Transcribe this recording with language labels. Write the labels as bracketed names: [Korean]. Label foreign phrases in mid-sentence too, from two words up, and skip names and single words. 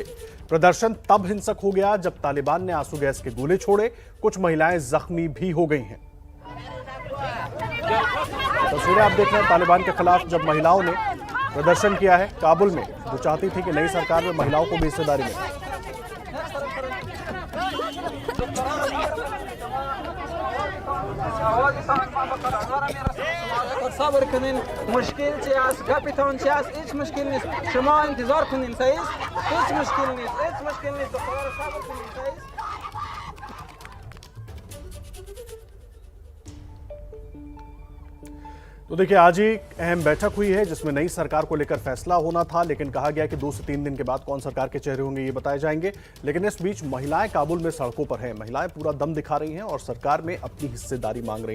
[Hindi] प्रदर्शन तब हिंसक हो गया जब तालिबान ने आंसू गैस के गोले छोड़े। कुछ महिलाएं जख्मी भी हो गई हैं। तस्वीरें आप देख रहे हैं तालिबान के खिलाफ जब महिलाओं ने प्रदर्शन किया है काबुल में, जो चाहती थी कि नई सरकार में महिलाओं को भी हिस्सेदारी मिले। [Persian] صبر کنین مشکل چی است کاپیتان چی است هیچ مشکل نیست شما انتظار کنین سعید هیچ مشکل نیست صبر کنین سعید [Hindi] तो देखिए, आज ही अहम बैठक हुई है जिसमें नई सरकार को लेकर फैसला होना था, लेकिन कहा गया कि 2 से 3 दिन के बाद कौन सरकार के चेहरे होंगे ये बताए जाएंगे। लेकिन इस बीच महिलाएं काबुल में सड़कों पर हैं। महिलाएं पूरा दम दिखा रही हैं और सरकार में अपनी हिस्सेदारी मांग रही हैं।